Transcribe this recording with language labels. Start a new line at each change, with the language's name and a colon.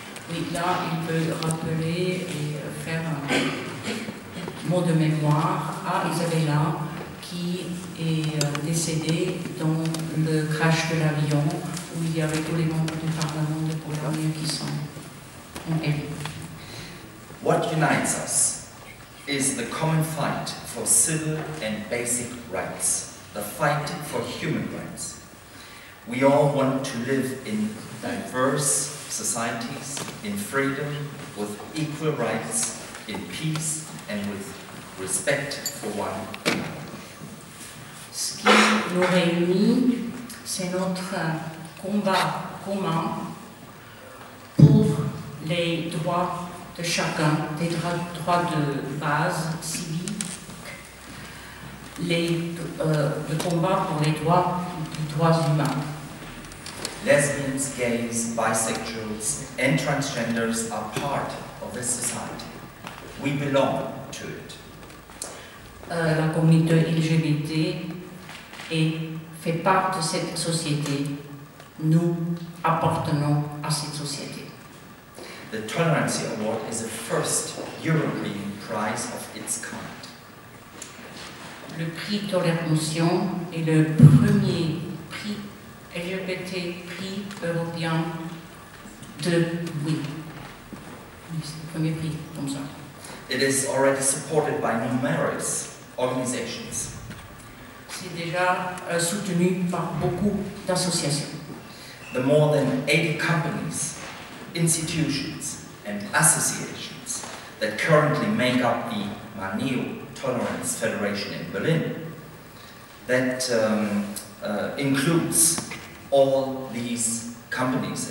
French: Oui, là, il peut rappeler et faire un mot de mémoire à Izabela qui est décédée dans le crash de l'avion où il y avait tous les membres du Parlement de Pologne qui sont morts.
English: What unites us is the common fight for civil and basic rights, the fight for human rights. We all want to live in diverse societies, in freedom, with equal rights, in peace, and with respect for one another.
French: Ce qui nous réunit, c'est notre combat commun pour les droits de chacun, des droits de base civiques, le combat pour les droits humains.
English: Lesbians, gays, bisexuals, and transgenders are part of this society. We belong to it.
French: la communauté LGBT et fait part de cette société. Nous appartenons à cette société.
English: The Tolerancy Award is the first European prize of its kind.
French: Le prix Tolération est le premier prix LGBT, prix européen de oui. C'est le premier prix comme ça.
English: It is already supported by numerous organizations.
French: C'est déjà soutenu par beaucoup d'associations.
English: The more than 80 companies, institutions, and associations that currently make up the Maneo Tolerance Federation in Berlin, that includes all these companies.